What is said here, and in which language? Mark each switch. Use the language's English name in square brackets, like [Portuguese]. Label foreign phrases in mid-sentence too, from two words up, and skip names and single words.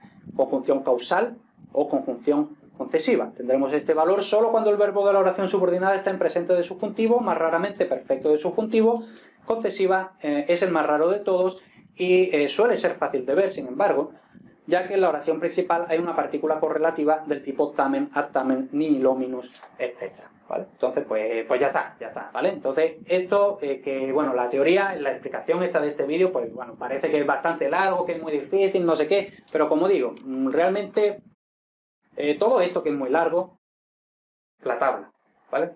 [Spanish] Conjunción causal o conjunción concesiva. Tendremos este valor solo cuando el verbo de la oración subordinada está en presente de subjuntivo, más raramente perfecto de subjuntivo. Concesiva es el más raro de todos y suele ser fácil de ver, sin embargo, ya que en la oración principal hay una partícula correlativa del tipo [Latin] tamen, ad tamen, nihil-hominus, [Spanish] etc. ¿Vale? Entonces, pues ya está, ¿vale? Entonces, esto, bueno, la teoría, la explicación esta de este vídeo, pues bueno, parece que es bastante largo, que es muy difícil, no sé qué, pero como digo, realmente, todo esto que es muy largo, la tabla, ¿vale?